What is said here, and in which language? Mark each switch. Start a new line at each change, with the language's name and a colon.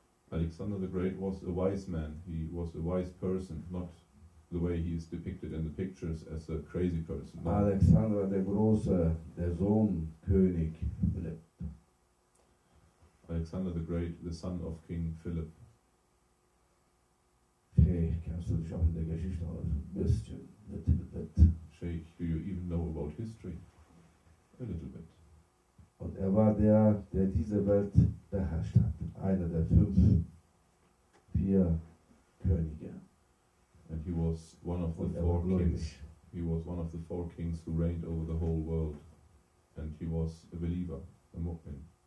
English: Alexander the Great was a wise man. He was a wise person, not the way he is depicted in the pictures as a crazy person. No.
German: Alexander der Große, der Sohn König Philipp.
English: Alexander the Great, the son of King Philip.
German: Okay, kennst du dich auch in der Geschichte aus? Ein bisschen.
English: Sheikh, do you even know about history? A little bit.
German: Und war der diese Welt beherrscht hat. Einer der 4 Könige.
English: And he was one of the 4 kings. He was one of the 4 kings who reigned over the whole world. And he was a believer, a mu'min.